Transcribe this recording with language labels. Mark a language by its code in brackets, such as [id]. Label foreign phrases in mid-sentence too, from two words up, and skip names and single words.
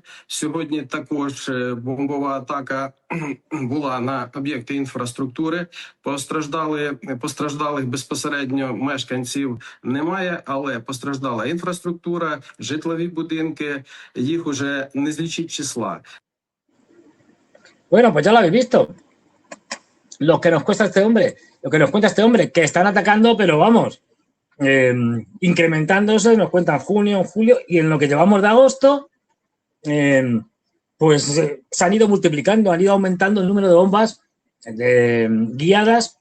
[uk] Сьогодні також бомбова атака була на об'єкти інфраструктури. Постраждалих безпосередньо мешканців немає, але постраждала інфраструктура, житлові будинки, їх уже не злічить числа. [es] Bueno, pues ya lo habéis visto. Lo que nos cuesta este hombre, que están atacando, pero vamos, incrementándose, nos cuentan junio, julio, y en lo que llevamos de agosto, pues se han ido multiplicando, han ido aumentando el número de bombas guiadas.